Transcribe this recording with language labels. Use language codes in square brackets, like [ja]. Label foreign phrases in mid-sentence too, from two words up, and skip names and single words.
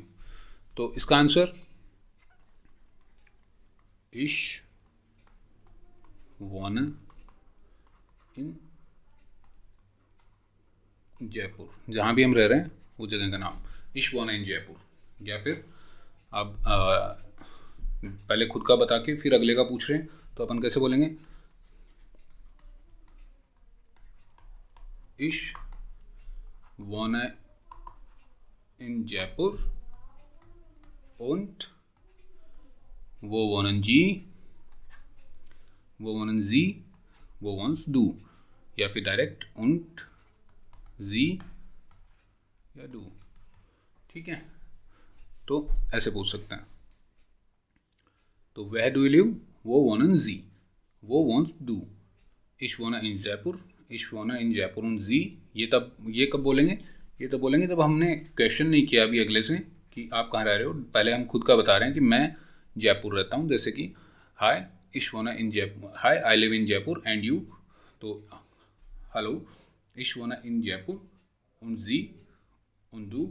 [hi] तो इसका आंसर [de] ich wohne in Jaipur, [hi] जहाँ भी हम रह रहे हैं वो जगह का नाम [de] ich wohne in Jaipur. [hi] या फिर आप पहले खुद का बता के फिर अगले का पूछ रहे हैं, तो अपन कैसे बोलेंगे, [de] ich wohne in Jaipur und wo wohnen Sie, wo wohnst du, [hi] या फिर डायरेक्ट [de] und sie [hi] या du। ठीक है, तो ऐसे पूछ सकते हैं। [en] तो where do you live, [de] wo wohnen Sie, wo wohnst du, ich wohne in Jaipur, ich wohne in Jaipur und Sie, [hi] ये कब बोलेंगे, ये तो बोलेंगे जब हमने क्वेश्चन नहीं किया अभी अगले से कि आप कहाँ रह रहे हो, पहले हम खुद का बता रहे हैं कि मैं जयपुर रहता हूँ, जैसे कि [de] hi ich wohne in Jaipur, [en] hi I live in Jaipur and you, [hi] तो [de] hallo ich wohne in Jaipur und Sie und du.